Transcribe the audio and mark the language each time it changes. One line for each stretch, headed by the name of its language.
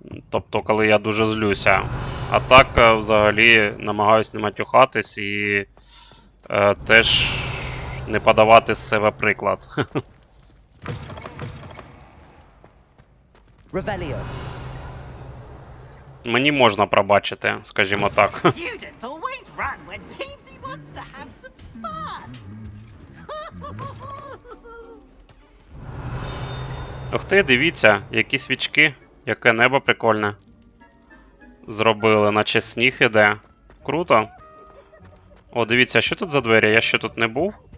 Ukrainian: Тобто, коли я дуже злюся. А так, взагалі, намагаюсь не матюхатись і теж не подавати з себе приклад. Revelio. Мені можна пробачити, скажімо так.
English: Students always run when Peevesy wants to have some fun.
Ukrainian: Ух ти, дивіться, які свічки, яке небо прикольне. Зробили, наче сніг іде. Круто. О, дивіться, а що тут за двері? Я ще тут не був.